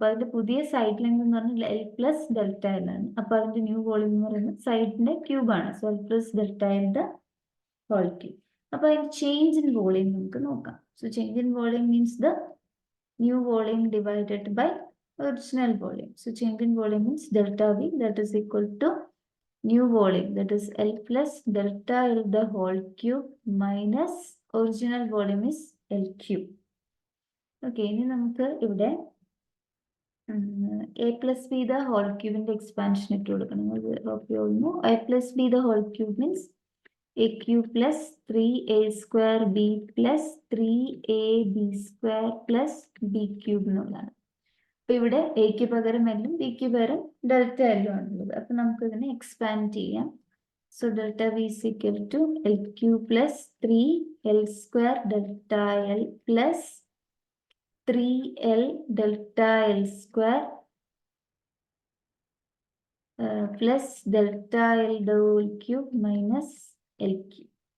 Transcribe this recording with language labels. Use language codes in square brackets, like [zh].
[ml] അപ്പൊ അതിന്റെ പുതിയ സൈഡ് ലെങ്ത് എന്ന് പറഞ്ഞാൽ എൽ പ്ലസ് ഡെൽറ്റ എൽ ആണ്. അപ്പൊ അതിന്റെ ന്യൂ വോളിയം എന്ന് പറയുന്നത് സൈഡിന്റെ ക്യൂബ് ആണ്. [en] So L plus delta L the whole cube. [ml] അപ്പൊ അതിന്റെ ചേഞ്ച് ഇൻ വോളിയം നമുക്ക് നോക്കാം. [en] So change in volume means the new volume divided by original volume. So change in volume means delta V, that is equal to new volume, that is L plus delta L the whole cube minus original volume is L cube. Okay, [ml] ഇനി നമുക്ക് ഇവിടെ [en] a plus b the whole cube in the expansion ഇട്ട് കൊടുക്കണം. a plus b the whole cube means a cube plus 3a square b plus 3ab square plus b cube എന്നുള്ളതാണ്. [ml] അപ്പൊ ഇവിടെ എക്ക് പകരം എല്ലും ബിക്ക് പകരം ഡെൽറ്റ എല്ലും ആണുള്ളത്. അപ്പൊ നമുക്ക് ഇതിനെ എക്സ്പാൻഡ് ചെയ്യാം. [en] So delta V is equal to L cube plus 3l square delta L plus 3l delta L square plus delta L the whole cube minus L cube.